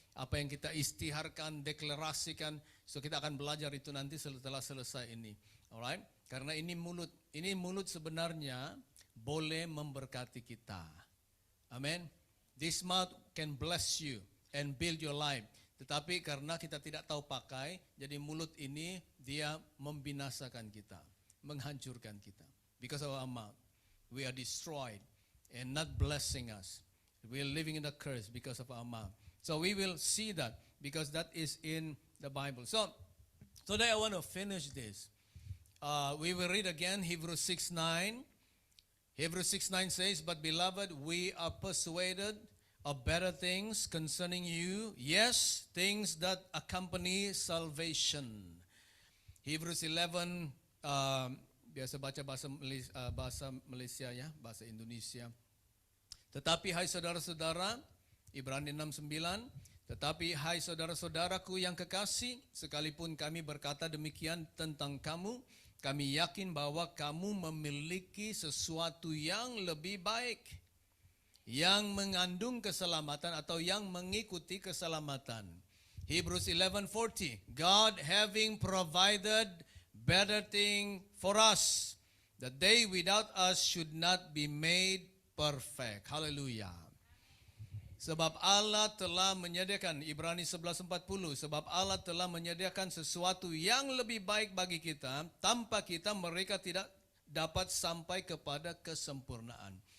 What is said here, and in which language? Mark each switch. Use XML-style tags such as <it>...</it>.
<id>Apa yang kita istiharkan, deklarasikan, so kita akan belajar itu nanti setelah selesai ini.</id> <en>Alright?</en> <id>Karena ini mulut sebenarnya boleh memberkati kita. Amen.</id> <en>This mouth can bless you and build your life.</en> <id>Tetapi karena kita tidak tahu pakai, jadi mulut ini dia membinasakan kita, menghancurkan kita.</id> <en>Because of our mouth, we are destroyed and not blessing us. We are living in a curse because of our mouth. So we will see that because that is in the Bible. So today I want to finish this. We will read again Hebrews 6:9. Hebrews 6:9 says, "But beloved, we are persuaded of better things concerning you, yes, things that accompany salvation."</en> <id>Hebrews 11, biasa baca bahasa Malaysia, ya, bahasa Indonesia. Tetapi hai saudara-saudara, Ibrani 6:9, tetapi hai saudara-saudaraku yang kekasih, sekalipun kami berkata demikian tentang kamu, kami yakin bahwa kamu memiliki sesuatu yang lebih baik, yang mengandung keselamatan atau yang mengikuti keselamatan.</id> <en>Hebrews 11:40, God having provided better thing for us, that they without us should not be made perfect.</en> <id>Hallelujah. Sebab Allah telah menyediakan, Ibrani 11:40, sebab Allah telah menyediakan sesuatu yang lebih baik bagi kita, tanpa kita mereka tidak dapat sampai kepada kesempurnaan.</id>